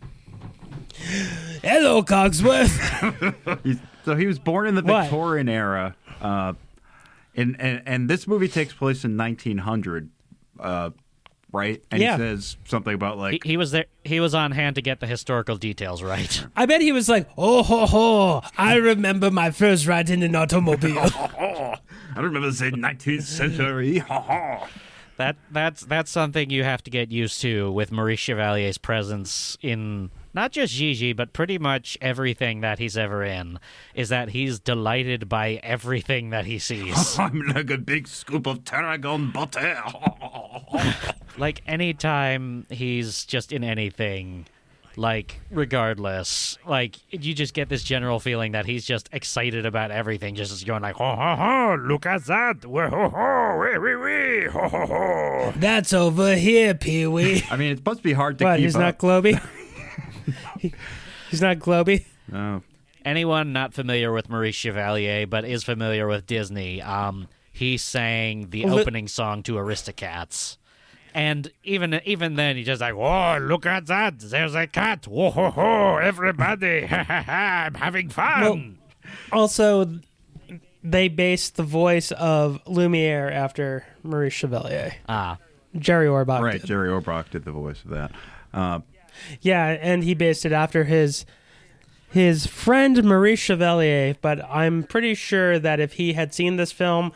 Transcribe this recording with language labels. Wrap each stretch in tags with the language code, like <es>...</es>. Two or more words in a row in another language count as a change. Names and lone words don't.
<en>Hello, Cogsworth. So he was born in the Victorian era. And this movie takes place in 1900, right? And he says something about like he was there. He was on hand to get the historical details right. I bet he was like, oh ho ho! I remember my first ride in an automobile. I remember the 19th century. That's something you have to get used to with Maurice Chevalier's presence in not just Gigi, but pretty much everything that he's ever in, is that he's delighted by everything that he sees. I'm like a big scoop of tarragon butter. Like, anytime he's just in anything, Like, regardless, like, you just get this general feeling that he's just excited about everything, just going like, ho, ho, ho, look at that, ho, ho, ho, wee, wee, wee, ho, ho, ho. That's over here, Pee-wee. I mean, it must be hard to What, keep he's up. not globy? He's not globy? No. Anyone not familiar with Maurice Chevalier, but is familiar with Disney, he sang the opening song to Aristocats. And even then, he's just like, whoa, look at that. There's a cat. Whoa, ho, ho, everybody. Ha, ha, ha, I'm having fun. Well, also, they based the voice of Lumiere after Maurice Chevalier. Jerry Orbach Right, did. Jerry Orbach did the voice of that. Yeah, and he based it after his friend Maurice Chevalier, but I'm pretty sure that if he had seen this film,</en>